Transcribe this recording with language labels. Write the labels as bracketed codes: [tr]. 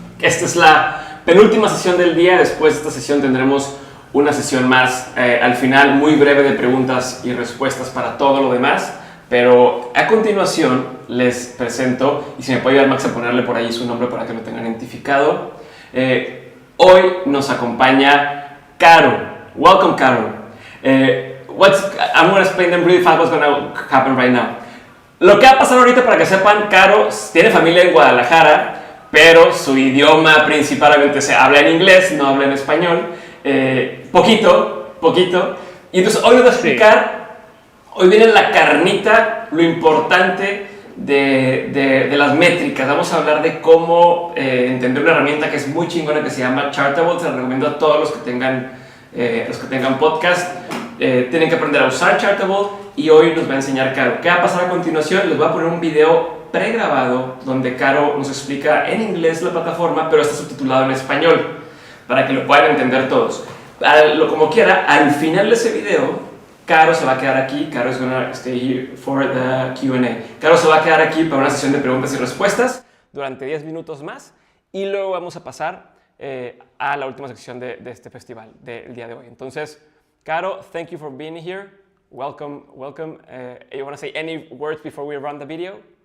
[es] Esta es la penúltima sesión del día. Después de esta sesión tendremos una sesión más al final, muy breve, de preguntas y respuestas para todo lo demás. Pero a continuación les presento, y si me puede ayudar Max a ponerle por ahí su nombre para que lo tengan identificado. Hoy nos acompaña Karo. [en] Welcome, Karo. I'm going to explain them really fast what's going to happen right now. [es] Lo que ha pasado ahorita, para que sepan, Karo tiene familia en Guadalajara, pero su idioma principalmente se habla en inglés, no habla en español. Poquito. Y entonces hoy nos va a explicar, hoy viene la carnita, lo importante de las métricas. Vamos a hablar de cómo entender una herramienta que es muy chingona, que se llama Chartable. Se la recomiendo a todos los que tengan podcast. Tienen que aprender a usar Chartable, y hoy nos va a enseñar Karo. ¿Qué va a pasar a continuación? Les voy a poner un video pregrabado donde Karo nos explica en inglés la plataforma, pero está subtitulado en español para que lo puedan entender todos. Como quiera, al final de ese video, Karo se va a quedar aquí. [en] Karo is gonna stay here for the Q&A. [es] Karo se va a quedar aquí para una sesión de preguntas y respuestas durante 10 minutos más, y luego vamos a pasar a la última sección de este festival del día de hoy. [en] Entonces, Karo, thank you for being here. Welcome. You want to say any words before we run the video?